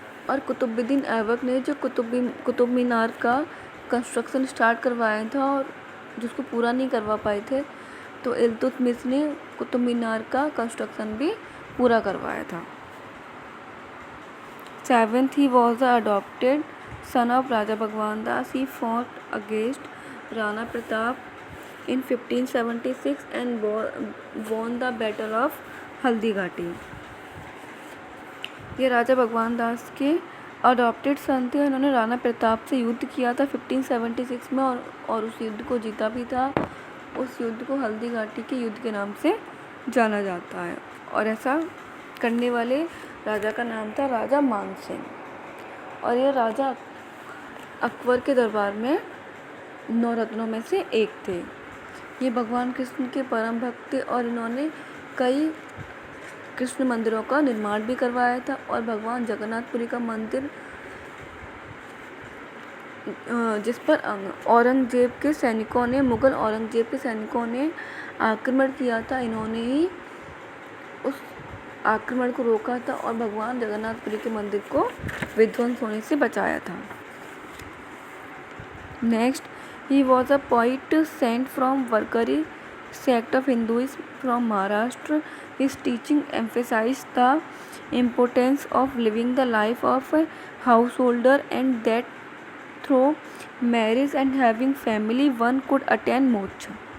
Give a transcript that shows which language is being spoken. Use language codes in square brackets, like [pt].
[hi] और कुतुबुद्दीन ऐबक ने जो कुतुब मीनार का कंस्ट्रक्शन स्टार्ट करवाया था और जिसको पूरा नहीं करवा पाए थे, तो इल्तुतमिश ने कुतुब मीनार का कंस्ट्रक्शन भी पूरा करवाया था। [en] 7th, he was the adopted son of Raja Bhagwan Das. He fought against Rana Pratap in 1576 and won the battle of Haldighati. [hi] ये राजा भगवान दास के अडॉप्टेड सन थे। उन्होंने राणा प्रताप से युद्ध किया था 1576 में और उस युद्ध को जीता भी था। उस युद्ध को हल्दीघाटी के युद्ध के नाम से जाना जाता है और ऐसा करने वाले राजा का नाम था राजा मान सिंह। और यह राजा अकबर के दरबार में 9 रत्नों में से एक थे। ये भगवान कृष्ण के परम भक्त थे और इन्होंने कई कृष्ण मंदिरों का निर्माण भी करवाया था। और भगवान जगन्नाथपुरी का मंदिर, जिस पर औरंगजेब के सैनिकों ने, मुगल औरंगजेब के सैनिकों ने आक्रमण किया था, इन्होंने ही उस आक्रमण को रोका था और भगवान जगन्नाथपुरी के मंदिर को विध्वंस होने से बचाया था। [en] Next, he was a poet saint from Warkari sect of Hinduism from Maharashtra. His teaching emphasized the importance of living the life of a householder and that through marriage and having family one could attain moksha.